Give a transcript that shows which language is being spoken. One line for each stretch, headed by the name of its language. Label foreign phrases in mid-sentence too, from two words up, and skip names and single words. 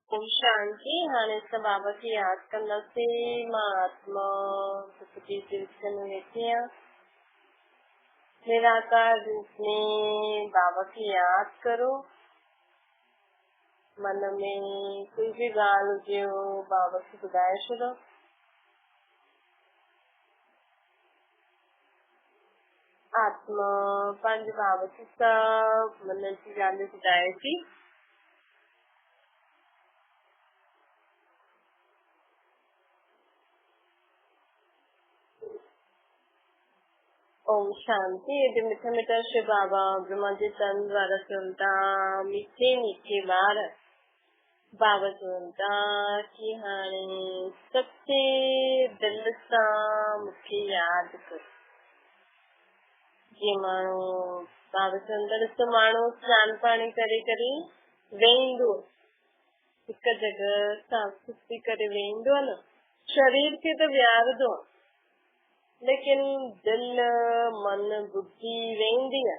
Hindi: ओम शांति।
Sindhi: हाणे असां बाबा खे यादि कंदासीं। मां आत्मा सुखी में वेठी आहियां। निराकार रूप में बाबा खे यादि करो। मन में कोई भी ॻाल्हि हुजे बाबा खे ॿुधाए छॾो। आत्मा पंहिंजे बाबा खे सभु मन जी ॻाल्हियूं ॿुधाए थी।
Hindi: ओम शांति।
Sindhi: ये मिठा मिठा शिव बाबा ब्रह्मा जी तन द्वारा सुनता मीठे मीठे बार बाबा सुनता कि हाणे सच्चे दिल सां मूंखे यादि कर। जीअं माण्हू बाबा चवंदा ॾिसो, माण्हू सनानु पाणी करे करे वेहींदो, हिकु जॻह साफ़ सुथरी करे वेहींदो न, शरीर खे त विहारंदो, लेकिन दिल मन बुद्धि वेंदी आहे।